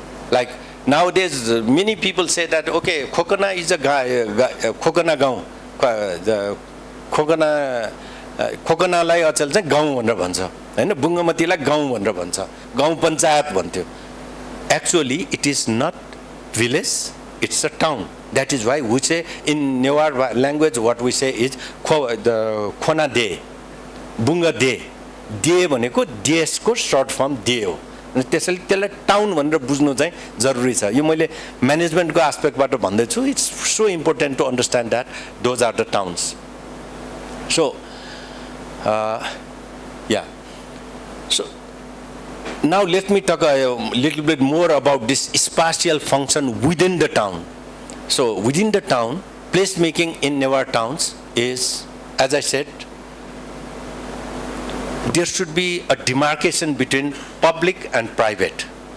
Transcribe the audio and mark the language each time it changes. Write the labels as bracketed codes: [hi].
[en] Like nowadays, many people say that, okay, Khokana is a guy, Khokana Gaon, the Khokana, [ne] Khokanalai achal चाहिँ गाउँ भनेर भन्छ हैन, बुङ्गमतीलाई गाउँ भनेर भन्छ, गाउँ पञ्चायत भन्थ्यो. [en] Actually, it is not village, it's a town. That is why we say in Newar language, what we say is Khona De, Bunga De. [ne] De भनेको देशको short form De हो. त्यसैले त्यसलाई टाउन भनेर बुझ्नु चाहिँ जरुरी छ. यो मैले म्यानेजमेन्टको एस्पेक्टबाट भन्दै छु. [en] It's so important to understand that those are the towns. So yeah. So now let me talk a little bit more about this spatial function within the town. So within the town, placemaking in Newar towns is, as I said, there should be a demarcation between public and private.